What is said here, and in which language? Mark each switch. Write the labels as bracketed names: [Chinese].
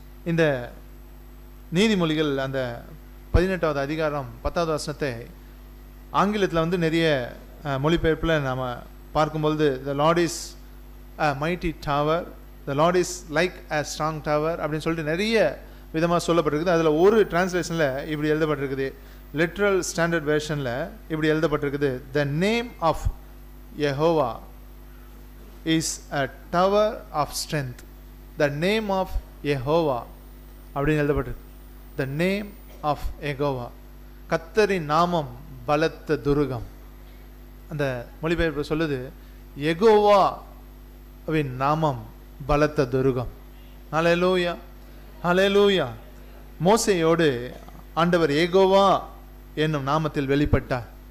[Tamil] இந்த நீதிமொழிகள் அந்த 18வது அதிகாரம் 10வது வசனத்தை ஆங்கிலத்தில் நிறைய மொழிபெயர்ப்பில் நாம் பார்க்கும்பொழுது, [English] the Lord is a mighty tower, the Lord is like a strong tower [Tamil] அப்படின்னு சொல்லிட்டு நிறைய விதமாக சொல்லப்பட்டிருக்குது. அதில் ஒரு டிரான்ஸ்லேஷனில் இப்படி எழுதப்பட்டிருக்குது, லிட்ரல் ஸ்டாண்டர்ட் வெர்ஷனில் இப்படி எழுதப்பட்டிருக்குது, [English] the name of Yehovah is a tower of strength. the name of Yehovah [Tamil] அப்படின்னு எழுதப்பட்டிருக்கு. [English] the name of Yehovah, [Tamil] கர்த்தரின் நாமம் பலத்த துருகம். அந்த மொழிபெயர்ப்பு சொல்லுது, யெகோவாவின் நாமம் பலத்த துருகம். ஹல்லேலூயா. ஹல்லேலூயா. மோசேயோடு ஆண்டவர் யெகோவா என்னும் நாமத்தில் வெளிப்பட்டார்.